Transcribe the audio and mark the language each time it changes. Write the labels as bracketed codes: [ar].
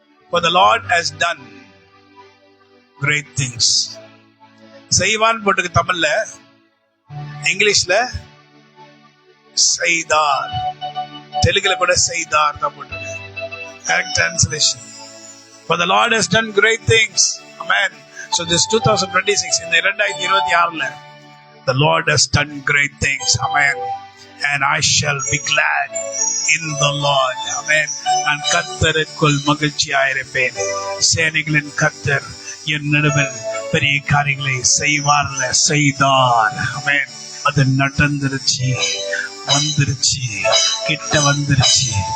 [en] For the Lord has done great things. [ta] செய்வான் போட்டிருக்கு தமிழ்ல, இங்கிலீஷ்ல செய்தார், தெலுங்குல கூட செய்தார் தான் போட்டிருக்கு. [en] Correct translation. For the Lord has done great things. Amen. So this 2026, in the 2026, the Lord has done great things. Amen. And I shall be glad in the Lord. Amen. [ta] நான் கர்த்தருக்குள் மகிழ்ச்சியாயிருப்பேன். சேனைகளின் கர்த்தர் என் நடுவில் பெரிய காரியங்களை செய்வார்ல, செய்தார். Amen. அது நடந்துருச்சு, வந்துருச்சு, கிட்ட வந்துருச்சு.